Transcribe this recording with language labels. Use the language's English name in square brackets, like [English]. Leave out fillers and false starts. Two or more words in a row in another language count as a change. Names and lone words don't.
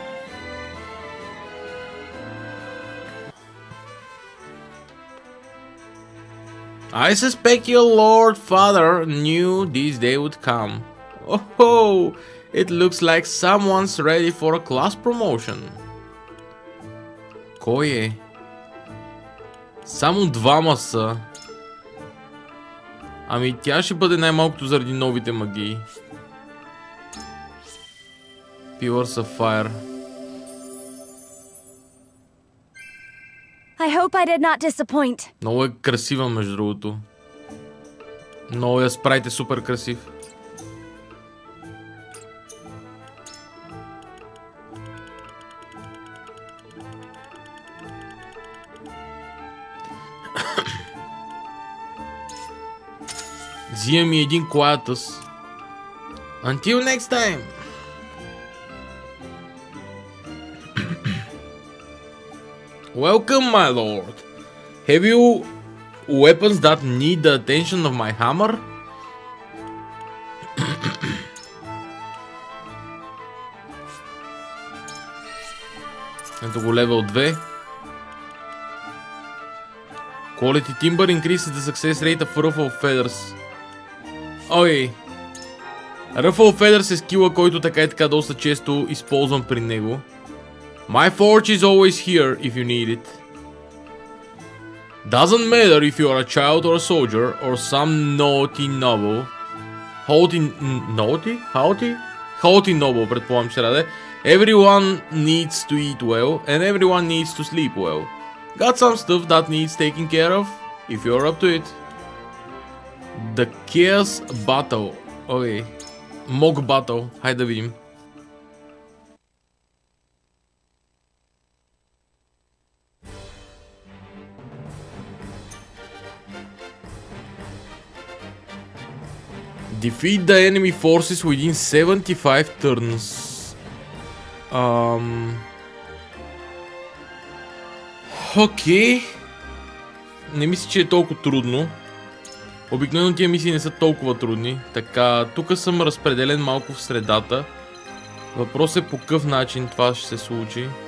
[English] I suspect your Lord Father knew this day would come. Oh, it looks like someone's ready for a class promotion. [Bulgarian] Кой е? Само двама са. Ами тя ще бъде най-малкото заради новите магии. [English] Pillars of Fire. I hope I did not disappoint. [Bulgarian] Много е красива, между другото. Много я спрайт е супер красив. Взимам и един Quietus. [English] Until next time! Welcome, my lord. Have you weapons that need the attention of my hammer? [Bulgarian] Ето го левел 2. [English] Quality Timber increases the success rate of Ruffle Feathers. [Bulgarian] Ой. [English] Ruffle Feathers [Bulgarian] е скила, който така и така доста често използвам при него. [English] My forge is always here if you need it. Doesn't matter if you are a child or a soldier or some naughty noble. Haughty noble, [Bulgarian] предполагам, че раде. [English] Everyone needs to eat well and everyone needs to sleep well. Got some stuff that needs taking care of if you're up to it. The Chaos Battle. Окей. Mock Battle. [Bulgarian] Хайде да видим. [English] Defeat the enemy forces within 75 turns. [Bulgarian] Окей. Не мисля, че е толкова трудно. Обикновено тия мисии не са толкова трудни. Така, тук съм разпределен малко в средата. Въпрос е по какъв начин това ще се случи.